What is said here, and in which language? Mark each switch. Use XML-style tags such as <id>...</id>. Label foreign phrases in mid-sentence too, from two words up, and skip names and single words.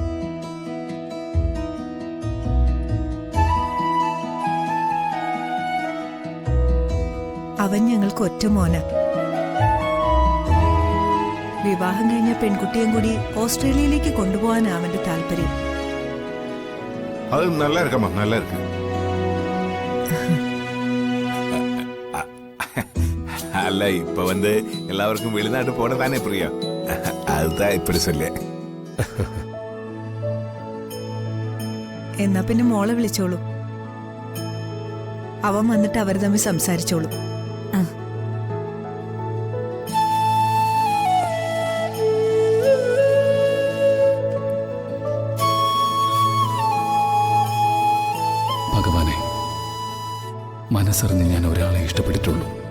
<ml>അവൻ ഞങ്ങൾക്ക് ഒറ്റ മോന. വിവാഹം കഴിഞ്ഞ പെൺകുട്ടിയും കൂടി ഓസ്ട്രേലിയയിലേക്ക് കൊണ്ടുപോകാനാ അവന്റെ താല്പര്യം.</ml> <ta>அது நல்லா இருக்கம்மா, நல்லா இருக்கு. அல்ல, இப்ப எல்லாருக்கும் வெளிநாட்டு போன தானே பிரியா, அதுதான் இப்படி சொல்ல.</ta> <ml>എന്നാ പിന്നെ മോളെ വിളിച്ചോളൂ. അവൻ വന്നിട്ട് അവർ തമ്മിൽ സംസാരിച്ചോളൂ. ഭഗവാനെ, മനസ്സറിഞ്ഞ് ഞാൻ ഒരാളെ ഇഷ്ടപ്പെട്ടിട്ടുള്ളൂ.</ml>